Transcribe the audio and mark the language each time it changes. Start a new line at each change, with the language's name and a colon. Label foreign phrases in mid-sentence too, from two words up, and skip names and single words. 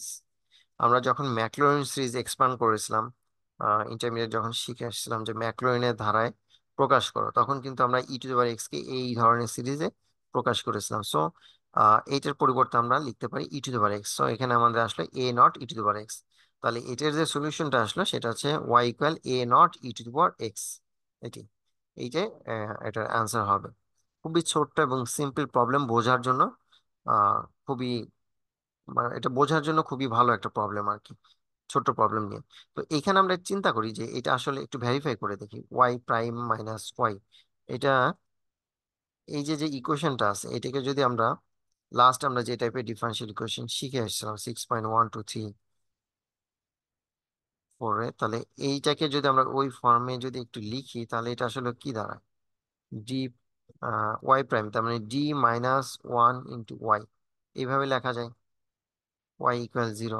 Bangla: আমরা যখন
English: Maclaurin series expand
Bangla: করেছিলাম, ইন্টারমিডিয়েট যখন শিখে আসছিলাম যে ম্যাকলরিনের ধারায় প্রকাশ করো, তখন কিন্তু আমরা e⁻x কে এই ধরনের সিরিজে প্রকাশ করেছিলাম। সো এইটার পরিবর্তে আমরা লিখতে পারি e⁻x। সো এখানে আমাদের আসলে A0 e⁻x। তাহলে এটার যে সলিউশনটা আসলো সেটা হচ্ছে y = A0 e⁻x, এটি, এইটাই এটার অ্যান্সার হবে। খুবই ছোট্ট এবং
English: simple problem,
Bangla: বোঝার জন্য আহ খুবই, মানে এটা বোঝার জন্য খুবই ভালো একটা প্রবলেম আর কি, ছোট্ট প্রবলেম নিয়ে। তো এখানে আমরা চিন্তা করি যে এটা আসলে একটু ভেরিফাই করে দেখি, y' - y, এটা এই যে যে ইকুয়েশনটা আছে এটাকে যদি আমরা লাস্ট আমরা যে টাইপের
English: differential equation
Bangla: শিখে আসছিলাম 6.123 4-এ, তাহলে এইটাকে যদি আমরা ওই ফর্মে যদি একটু লিখি তাহলে এটা আসলে কি দাঁড়ায়, ডি y', তার মানে D-1 × y, এইভাবে লেখা যায়, y = 0।